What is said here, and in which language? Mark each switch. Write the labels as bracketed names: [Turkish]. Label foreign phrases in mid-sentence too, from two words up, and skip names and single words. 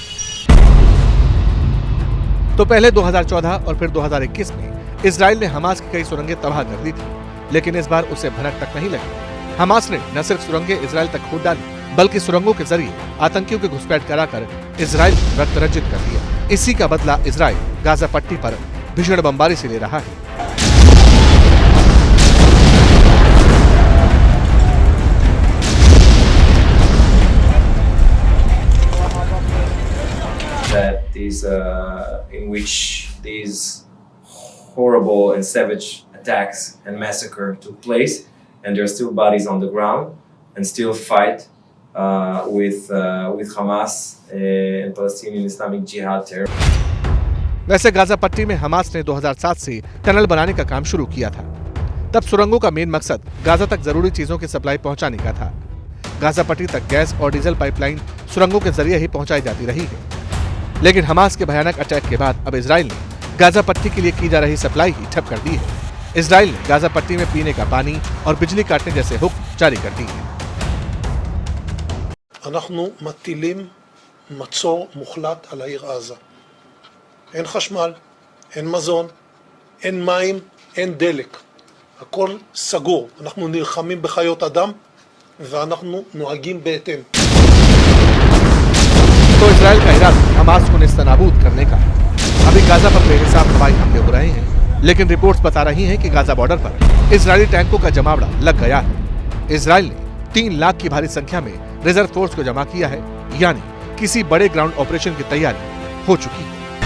[Hindi] तो पहले 2014 और फिर 2021 में इजराइल ने हमास की कई सुरंगें तबाह कर दी थी, लेकिन इस बार उसे भनक तक नहीं लगी। हमास ने न सिर्फ सुरंगें इजराइल तक खोद डाली, बल्कि सुरंगों के जरिए आतंकियों की घुसपैठ कराकर इजराइल को रक्त रंजित कर दिया। इसी का बदला इजराइल गाजा पट्टी पर भीषण बमबारी से ले रहा है। [English] That is in which these horrible and savage attacks and massacre took place, and there are still bodies on the ground, and still fight with Hamas and Palestinian Islamic Jihad terror. [Hindi] वैसे गाजा पट्टी में हमास ने 2007 से टनल बनाने का काम शुरू किया था। तब सुरंगों का मेन मकसद गाजा तक जरूरी चीजों की सप्लाई पहुंचाने का था। गाजा पट्टी तक गैस और [English] diesel pipeline [Hindi] सुरंगों के जरिए ही पहुंचाई जाती रही है। लेकिन हमास के भयानक अटैक के बाद अब इजराइल ने गाजा पट्टी के लिए की जा रही सप्लाई ही ठप कर दी है। इजराइल ने गाजा पट्टी में पीने का पानी और बिजली काटने जैसे हुक्म जारी कर दी है। [Hebrew] אנחנו מטילים מצור מוחלט על העיר עזה. אין חשמל, אין מזון, אין מים, אין דלק. הכל סגור. אנחנו נלחמים בחיות אדם ואנחנו נוהגים בהתאם. [Hindi] तो इजराइल का इरादा हमास को नेस्तनाबूद करने का। अभी गाजा पर बेहिसाब हवाई हमले हो रहे हैं, लेकिन रिपोर्ट्स बता रही हैं कि गाजा बॉर्डर पर इजरायली टैंकों का जमावड़ा लग गया है। इजराइल ने 3 लाख की भारी संख्या में [English] reserve force [Hindi] को जमा किया है, यानी किसी बड़े [English] ground operation [Hindi] की तैयारी हो चुकी है।